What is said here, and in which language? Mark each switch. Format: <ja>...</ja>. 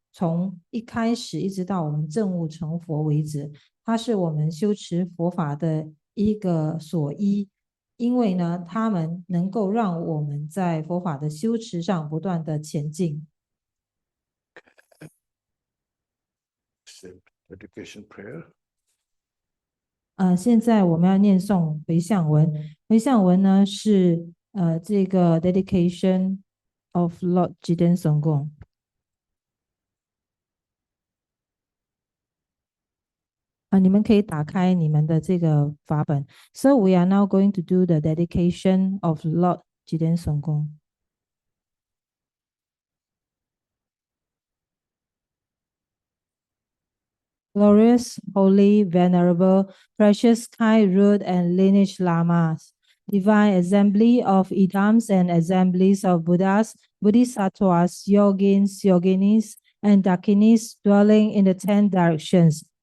<zh>从一开始一直到我们证悟成佛为止，它是我们修持佛法的一个所依，因为呢，他们能够让我们在佛法的修持上不断的前进。</zh> <en>Dedication prayer.</en> <zh>现在我们要念诵回向文。回向文呢是这个 Dedication of Lord Jiden Songkong。你们可以打开你们的这个法本。</zh> <en>So we are now going to do the dedication of Lord Jiden Songkong. Glorious, holy, venerable, precious, kind, root, and lineage lamas, divine assembly of idams and assemblies of Buddhas, Bodhisattvas, yogins, yoginis, and dakinis dwelling in the 10 directions.</en>